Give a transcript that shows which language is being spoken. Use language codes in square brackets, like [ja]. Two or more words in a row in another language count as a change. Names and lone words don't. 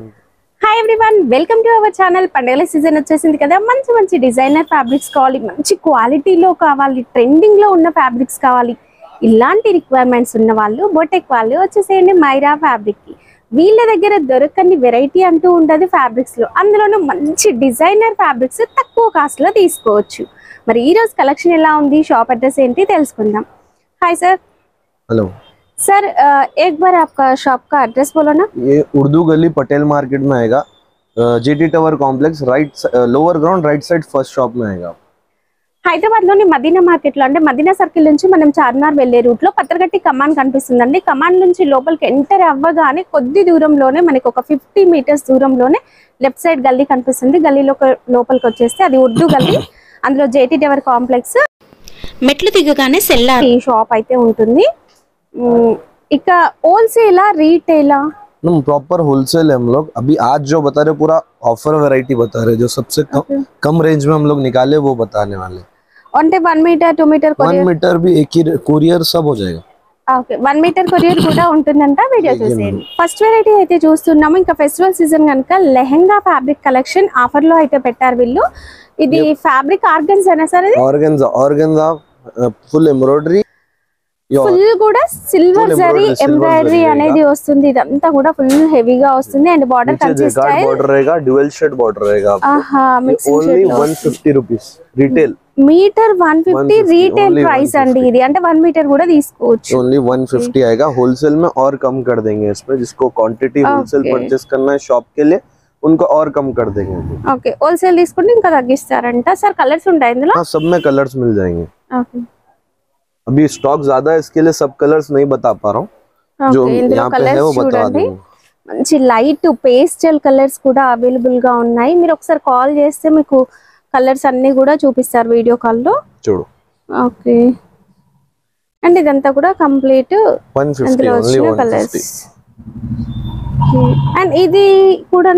[en] hi everyone welcome to our channel [te] పండుగల సీజన్ వచ్చేసింది కదా మంచి మంచి [en] designer fabrics [te] కావాలి మంచి క్వాలిటీలో కావాలి ట్రెండింగ్ లో ఉన్న ఫ్యాబ్రిక్స్ కావాలి ఇలాంటి రిక్వైర్మెంట్స్ ఉన్న వాళ్ళు బొటెక్ వాళ్ళు వచ్చేసేయండి మైరా ఫ్యాబ్రిక్ కి వీళ్ళ దగ్గర దొరకని వెరైటీ అంటూ ఉండదు ఫ్యాబ్రిక్స్ లో అందులోనూ మంచి [en] designer fabrics [te] తక్కువ కాస్ట్ లో తీసుకోవచ్చు మరి ఈ రోజు కలెక్షన్ ఎలా ఉంది [en] shop address [te] ఏంటి తెలుసుకుందాం [en] hi sir [hi] हेलो सर एक बार आपका शॉप का एड्रेस बोलो ना ये उर्दू गली पटेल मार्केट में आएगा जीटी टावर कॉम्प्लेक्स [en] right lower ground right side first shop [hi] में आएगा [te] హైదరాబాద్ లోని మదీనా మార్కెట్ లో అంటే మదీనా సర్కిల్ నుంచి మనం చార్మినార్ వెళ్లే రూట్ లో పత్రగట్టి కమాన్ కనిపిస్తుందండి కమాన్ నుంచి లోపలికి ఎంటర్ అవ్వగానే కొద్ది దూరంలోనే మనకి ఒక 50 మీటర్స్ దూరంలోనే [en] left side [te] గల్లీ కనిపిస్తుంది గల్లీలో లోపలికి వచ్చేస్తే అది ఉర్దూ గల్లీ అందులో జేటీ టవర్ కాంప్లెక్స్ మెట్లు దిగగానే సెల్లార్ ఈ షాప్ అయితే ఉంటుంది इका [en] wholesale retail proper wholesale [hi] है हम लोग अभी आज जो बता रहे पूरा [en] offer variety [hi] बता रहे जो सबसे कम रेंज में हम लोग निकाले वो बताने वाले [te] అంటే 1 మీటర్ 2 మీటర్ [hi] 1 మీటర్ भी एक ही कोरियर सब हो जाएगा [te] ఓకే 1 మీటర్ కొరియర్ కూడా ఉంటుందంట వీడియో చూసేయండి ఫస్ట్ వెరైటీ అయితే చూస్తున్నాము ఇంకా [en] festival season [te] గనుక లెహంగా [en] fabric collection offer [te] లో అయితే పెట్టారు వీళ్ళు ఇది [en] fabric organs [te] అనే సార్ ఇది [en] organza full embroidery [te] ఫుల్ కూడా [en] silver zari embroidery [te] అనేది వస్తుంది ఇదంతా కూడా ఫుల్ హెవీగా వస్తుంది [en] and border Kanchi style [hi] బార్డర్ रहेगा [en] dual shade border [hi] रहेगा [te] ఆహా మిక్సింగ్ [en] only 150 rupees retail [te] మీటర్ 150 [en] retail price [te] అండి ఇది అంటే 1 మీటర్ కూడా తీసుకోవచ్చు [hi] ओनली 150 आएगा होलसेल में और कम कर देंगे इसमें जिसको [en] quantity wholesale purchase [hi] करना है शॉप के लिए उनको और कम कर देंगे [en] OK wholesale [te] తీసుకుంటే ఇంకా తగ్గిస్తారంట సార్ కలర్స్ ఉంటాయి ఇందులో [hi] हां सब में कलर्स मिल जाएंगे [te] ఓకే [hi] अभी स्टॉक ज्यादा है इसके लिए सब कलर्स नहीं बता पा रहा हूं जो यहां पे है वो बता दूंगा [te] మంచి [en] light pastel colours [te] కూడా అవైలబుల్ గా ఉన్నాయి మీరు ఒకసారి కాల్ చేస్తే మీకు కలర్స్ అన్ని కూడా చూపిస్తారు [en] video call [te] లో చూడు [en] OK and [te] ఇదంతా కూడా కంప్లీట్ 150 ఓన్లీ 150 అండ్ ఇది కూడానా